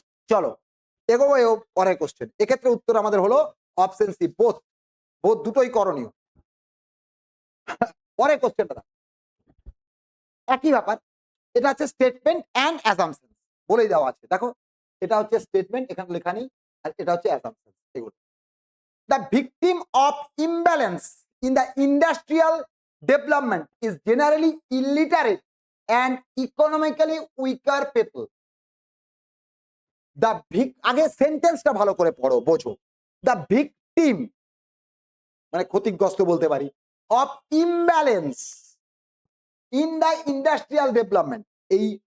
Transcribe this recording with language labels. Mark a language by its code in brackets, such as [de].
[bn] চলো এগোবো পরের কোশ্চেন। এক্ষেত্রে উত্তর আমাদের হলো অপশন সি, বোথ। বোথ দুটোই করণীয়। পরের কোশ্চেনটা একই ব্যাপার, এটা হচ্ছে স্টেটমেন্ট অ্যান্ড অ্যাজাম্পশন বলেই দেওয়া আছে। দেখো, এটা হচ্ছে স্টেটমেন্ট, এখানে লেখা নেই, আর এটা হচ্ছে অ্যাজাম্পশন। [en] এগুলো the victim of imbalance in the industrial development is generally illiterate and economically weaker people. [bn] আগে সেন্টেন্সটা ভালো করে পড়ো, বোঝো। [en] the victim [bn] মানে ক্ষতিগ্রস্ত বলতে পারি, [en] of imbalance in the industrial development, এই